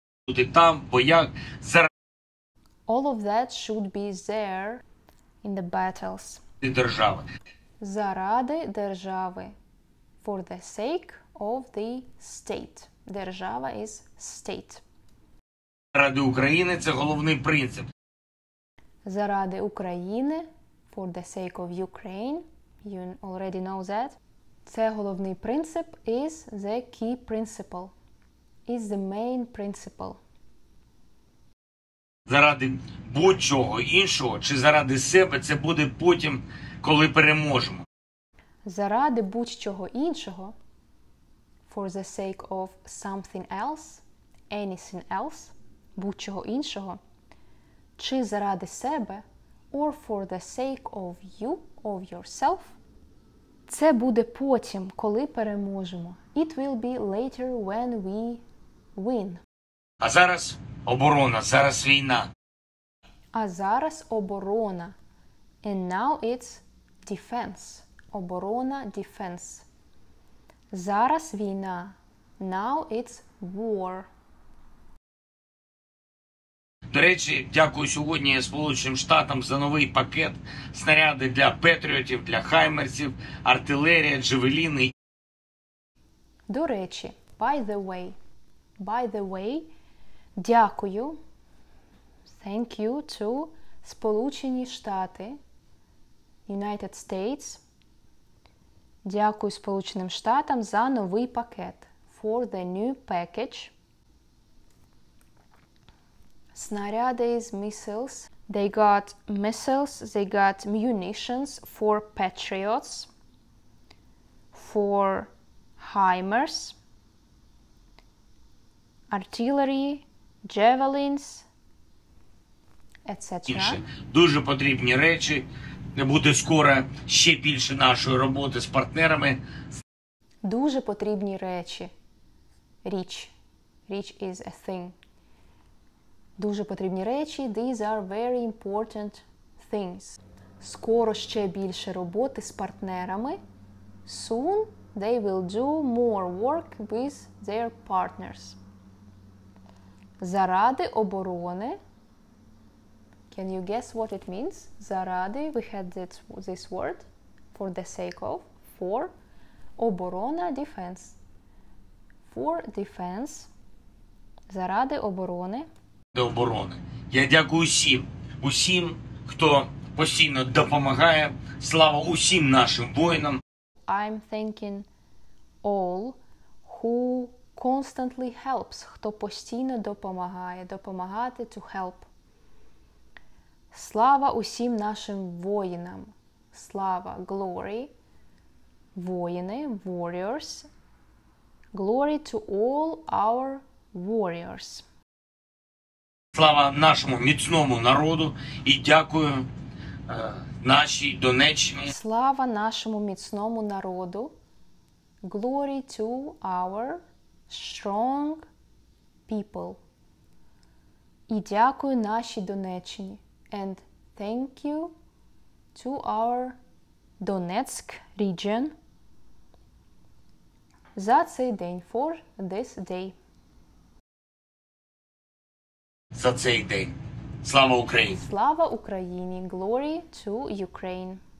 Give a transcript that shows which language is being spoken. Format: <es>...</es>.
<uk>Бути там, боях, заради</uk> <en>All of that should be there in the battles.</en> <uk>держави. Заради держави.</uk> <en>For the sake of the state.</en> <uk>Держава</uk> <en>is state.</en> <uk>Заради України – це головний принцип. Заради України,</uk> <en>for the sake of Ukraine, you already know that.</en> <uk>Це головний принцип,</uk> <en>is the key principle, is the main principle.</en> <uk>Заради будь-чого іншого чи заради себе – це буде потім, коли переможемо. Заради будь-чого іншого,</uk> <en>for the sake of something else, anything else,</en> <uk>будь-чого іншого, чи заради себе,</uk> <en>or for the sake of you, of yourself,</en> <uk>це буде потім, коли переможемо.</uk> <en>It will be later when we win.</en> <uk>А зараз оборона, зараз війна. А зараз оборона.</uk> <en>And now it's defense.</en> <uk>Оборона,</uk> <en>defense.</en> <uk>Зараз війна.</uk> <en>Now it's war.</en> <uk>До речі, дякую сьогодні Сполученим Штатам за новий пакет снаряди для патріотів, для хаймерсів, артилерія, джавеліни. До речі,</uk> <en>by the way,</en> <uk>дякую,</uk> <en>thank you to</en> <uk>Сполучені Штати,</uk> <en>United States.</en> <uk>Дякую Сполученим Штатам за новий пакет.</uk> <en>For the new package.</en> <uk>Снаряди</uk> <en>is missiles They got missiles, they got munitions for Patriots, for HIMARS, artillery, javelins, etc.</en> <uk>Дуже потрібні речі. Буде скоро ще більше нашої роботи з партнерами. Дуже потрібні речі. Річ. Річ</uk> <en>is a thing.</en> <uk>Дуже потрібні речі.</uk> <en>These are very important things.</en> <uk>Скоро ще більше роботи з партнерами.</uk> <en>Soon they will do more work with their partners.</en> <uk>Заради оборони.</uk> <en>Can you guess what it means?</en> <uk>Заради,</uk> <en>we had this word, for the sake of, for.</en> <uk>Оборона,</uk> <en>defense. For defense.</en> <uk>Заради оборони. До оборони. Я дякую усім, хто постійно допомагає. Слава усім нашим воїнам.</uk> <en>I'm thanking all who constantly helps,</en> <uk>хто постійно допомагає, допомагати</uk> <en>to help.</en> <uk>Слава усім нашим воїнам. Слава,</uk> <en>glory.</en> <uk>Воїни,</uk> <en>warriors. Glory to all our warriors.</en> <uk>Слава нашому міцному народу і дякую нашій Донеччині. Слава нашому міцному народу.</uk> <en>Glory to our strong people.</en> <uk>І дякую нашій Донеччині.</uk> <en>And thank you to our Donetsk region</en> <uk>за цей день,</uk> <en>for this day.</en> <uk>За цей день. Слава Україні! Слава Україні!</uk> <en>Glory to Ukraine!</en>